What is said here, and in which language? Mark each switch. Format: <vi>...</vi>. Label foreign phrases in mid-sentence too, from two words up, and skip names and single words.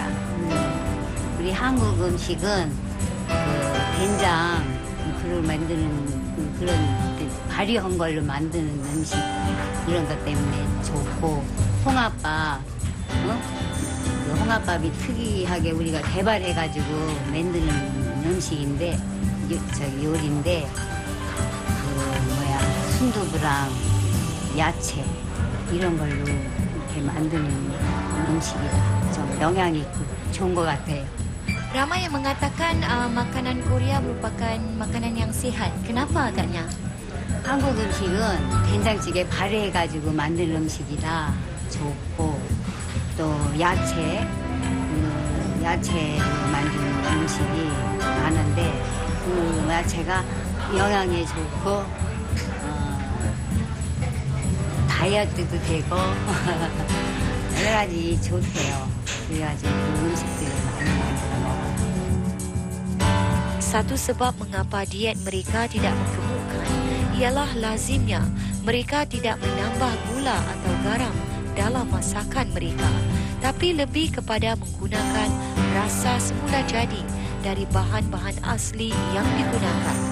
<ko>우리 한국 음식은 된장 그걸 만드는 그런 발효한 걸로 만드는 음식 이런 것 때문에 좋고 홍합밥, 그 홍합밥이 특이하게 우리가 개발해가지고 만드는 음식인데 요리인데 순두부랑 야채 이런 걸로 이렇게 만드는 음식이라 좀 영양이 있고 좋은 것 같아요.</ko> <ms>Ramai yang mengatakan makanan Korea merupakan makanan yang sihat. Kenapa agaknya?</ms> <ko>한국 음식은 된장찌개 발효해가지고 만든 음식이라 좋고 또 야채로 만든 음식이 많은데 그 야채가 영양에 좋고 다이어트도 되고 여러 가지 좋대요. 그래가지고 그 음식들을 많이 만들어 먹어요.</ko> <ms>Satu sebab mengapa diet mereka tidak menggemukkan ialah lazimnya mereka tidak menambah gula atau garam dalam masakan mereka, tapi lebih kepada menggunakan rasa semula jadi dari bahan-bahan asli yang digunakan.</ms>